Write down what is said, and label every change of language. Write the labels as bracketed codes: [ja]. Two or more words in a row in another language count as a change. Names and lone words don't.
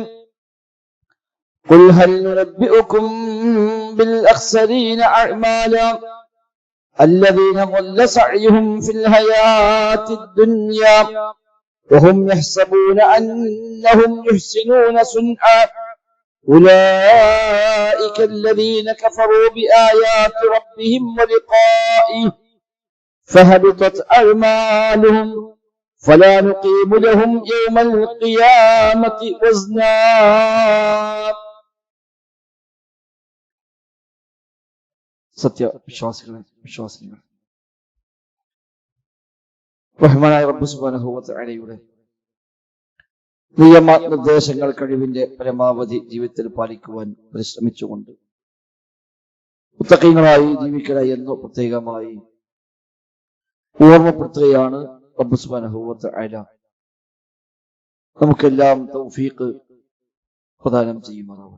[ar] قل هل ننبئكم بالأخسرين أعمالا الذين ضل سعيهم في الحياة الدنيا وهم يحسبون أنهم يحسنون صنعا أولئك الذين كفروا بآيات ربهم ولقائه فهبطت أعمالهم فلا نقيم لهم يوم القيامة وزنا. [ml] വിശ്വാസികൾ റഹ്മാനായ റബ്ബ് [ar] سبحانه وتعالى [ml] നിയമനിർദ്ദേശങ്ങൾ കഴിവിന്റെ പരമാവധി ജീവിതത്തിൽ പാലിക്കുവാൻ പരിശ്രമിച്ചുകൊണ്ട് മുത്തഖീങ്ങളായി ജീവിക്കുക എന്ന് പ്രത്യേകമായി ഓർമ്മപ്പെടുത്തുകയാണ് റബ്ബ് [ar] سبحانه وتعالى [ml] നമുക്കെല്ലാം തൗഫീഖ് പ്രദാനം ചെയ്യുമാറാവട്ടെ.